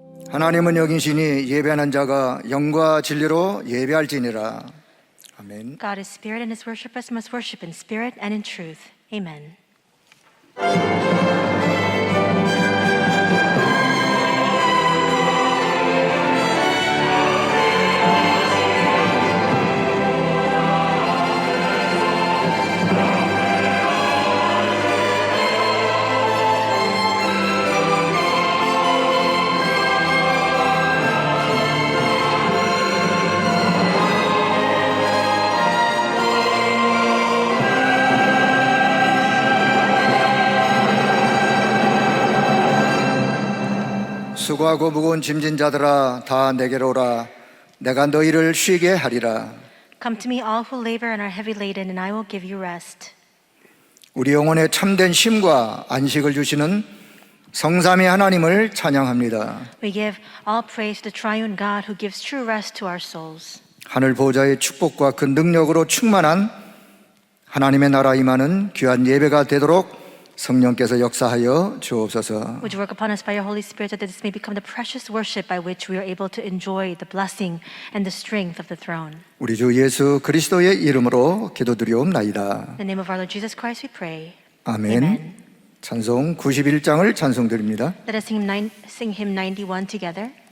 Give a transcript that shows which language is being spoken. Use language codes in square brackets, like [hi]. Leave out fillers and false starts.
[ko] 하나님은 여기시니 예배하는 자가 영과 진리로 예배할지니라. 아멘. [en] God is spirit, and his worshipers must worship in spirit and in truth. Amen. [ko] 수고하고 무거운 짐진 자들아 다 내게로 오라. 내가 너희를 쉬게 하리라. [en] Come to me, all who labor and are heavy laden, and I will give you rest. [ko] 우리 영혼에 참된 쉼과 안식을 주시는 성삼위 하나님을 찬양합니다. [en] We give all praise to the triune God who gives true rest to our souls. [ko] 하늘 보좌의 축복과 그 능력으로 충만한 하나님의 나라 임하는 귀한 예배가 되도록 성령께서 역사하여 주옵소서. [en] Would you work upon us by your Holy Spirit so that this may become the precious worship by which we are able to enjoy the blessing and the strength of the throne. [ko] 우리 주 예수 그리스도의 이름으로 기도드리옵나이다. [en] In the name of our Lord Jesus Christ we pray. [ko] 아멘. [en] Amen. [ko] 찬송 91장을 찬송드립니다. [en] Let us sing hymn 91 together.